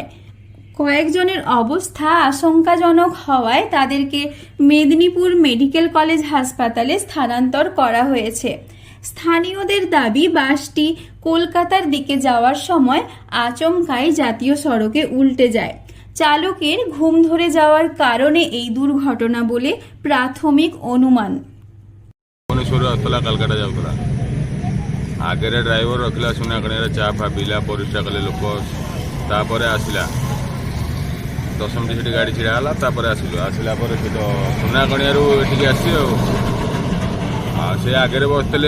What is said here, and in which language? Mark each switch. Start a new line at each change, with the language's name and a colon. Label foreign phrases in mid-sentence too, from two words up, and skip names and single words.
Bangla: কয়েকজনের অবস্থা আশঙ্কাজনক হওয়ায় তাদেরকে মেদিনীপুর মেডিকেল কলেজ হাসপাতালে স্থানান্তর করা হয়েছে। স্থানীয়দের দাবি, বাসটি কলকাতার দিকে যাওয়ার সময় আচমকাই জাতীয় সড়কে উল্টে যায়। চালকের ঘুম ধরে যাওয়ার কারণে এই দুর্ঘটনা বলে প্রাথমিক অনুমান।
Odia: ଭୁବନେଶ୍ୱରରୁ କାଲକାଟା ଯାଉଥିଲା। ଆଗରେ ଡ୍ରାଇଭର ରଖିଲା ସୁନାକଣିଆରେ ଚା ଫା ପିଇଲା, ପରିସ୍ରା କଲେ ଲୋକ। ତାପରେ ଆସିଲା 10 ମିନିଟ୍ ସେଠି ଗାଡ଼ି ଛିଡ଼ା ହେଲା। ତାପରେ ଆସିଲା ପରେ ସେ ତ ସୁନାକଣିଆରୁ ଏଠିକି ଆସିଛି ଆଉ ସେ ଆଗରେ ବସିଥିଲେ।